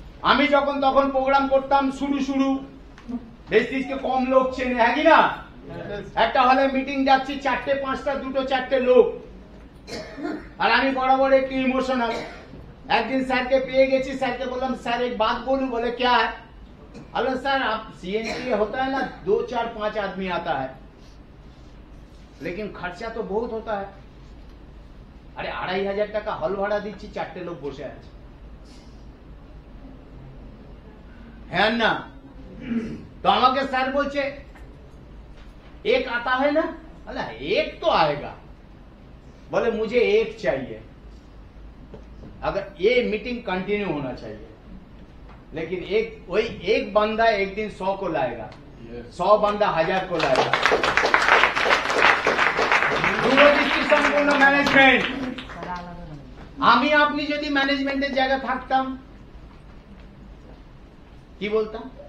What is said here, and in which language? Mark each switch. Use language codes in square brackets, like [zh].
[bn] আমি যখন তখন প্রোগ্রাম করতাম, শুরু ভেস্টিজকে কম লোক চেনে, হ্যাঁ কি না? একটা হলে মিটিং যাচ্ছি, 4টে 5টা 2টো 4টে লোক, আর আমি বরাবর একটু ইমোশনাল। একদিন স্যারকে পেয়ে গেছি, স্যারকে বললাম স্যার [hi] एक बात बोलूं? बोले क्या है? अरे सर आप सीएनटी होता है ना, 2 4 5 आदमी आता है, लेकिन खर्चा तो बहुत होता है। [bn] अरे 2,500 টাকা হল ভাড়া দিচ্ছি, 4টে লোক বসে আছে, [hi] है ना? [bn] तो আমাকে স্যার বলছে [hi] एक आता है ना? बोला एक तो आएगा, बोले मुझे एक चाहिए, अगर ये मीटिंग कंटिन्यू होना चाहिए, लेकिन वही एक बंदा एक दिन 100 को लाएगा, 100 बंदा 1000 को लाएगा। दूरदृष्टि संपूर्ण मैनेजमेंट। [bn] আমি আপনি যদি ম্যানেজমেন্টের জায়গা থাকতাম কি বলতাম?